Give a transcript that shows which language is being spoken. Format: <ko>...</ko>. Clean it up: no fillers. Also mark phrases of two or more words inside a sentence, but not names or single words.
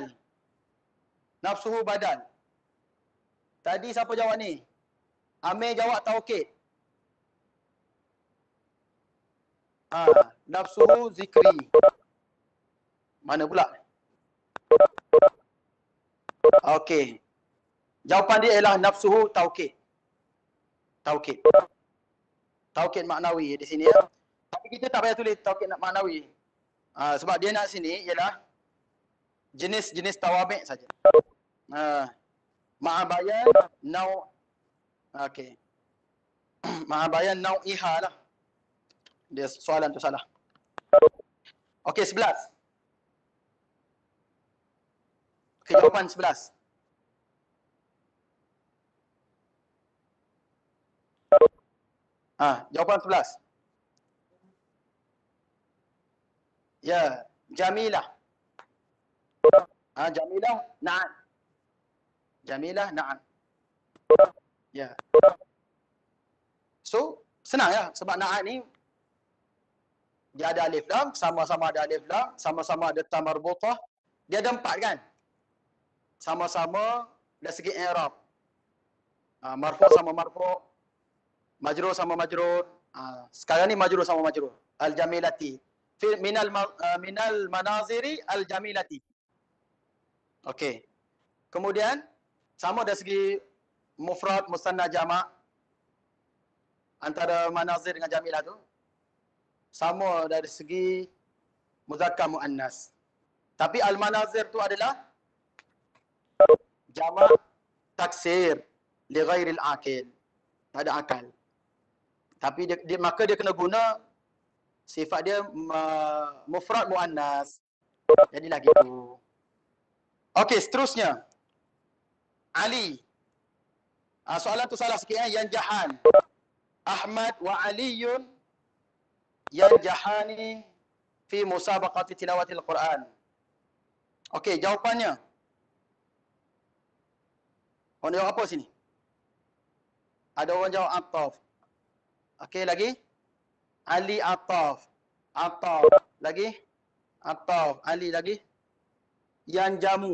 <ms>Nafsuhu badal. Tadi siapa jawab ni? Amir jawab taukid. Nafsuhu zikri. Mana pula? Okey. Jawapan dia ialah nafsuhu taukid. Taukid. Taukid maknawi di sini ya. Tapi kita tak payah tulis taukid maknawi. Sebab dia nak sini ialah jenis-jenis tawabi' saja.</ms> <ar>مع بيان نوع'. Okey. مع بيان نوعها</ar> <ms>lah. Dia soalan tu salah. Okey, 11. Okey, jawapan 11. Jawapan 11. Ya, Jamilah. Jamilah, na'am. Jamilah, na'am. Ya. So, senang ya. Sebab na'am ni, dia ada alif lam, sama-sama ada alif lam, sama-sama ada ta marbutah. Dia ada 4 kan? Sama-sama dari segi i'rab. Marfu' sama marfu', majrur sama majrur. Sekarang ni majrur sama majrur. Al-jamilati.</ms> <ar>من المناظر الجميلة.</ar> <ms>Okey. Kemudian sama dari segi mufrad, musanna, jamak. Antara manazir dengan jamilah tu sama dari segi muzakkar muannas. Tapi al-manazir tu adalah jamak taksir</ms> <ar>لغير العاقل.</ar> <ms>Tak ada akal. Tapi maka dia kena guna sifat dia mufrad muannas. Jadilah gitu. Okey, seterusnya. Ali. Soalan tu salah sikit yanjahan.</ms> <ar>أحمد وعليٌّ ينجحان في مسابقة تلاوة القرآن.</ar> <ms>Okey, jawapannya. Orang jawab apa sini? Ada orang jawab Ataf. Okey, lagi? Ali Ataf. Ataf. Lagi? Ataf. Ali lagi? Yang jamu.</ms>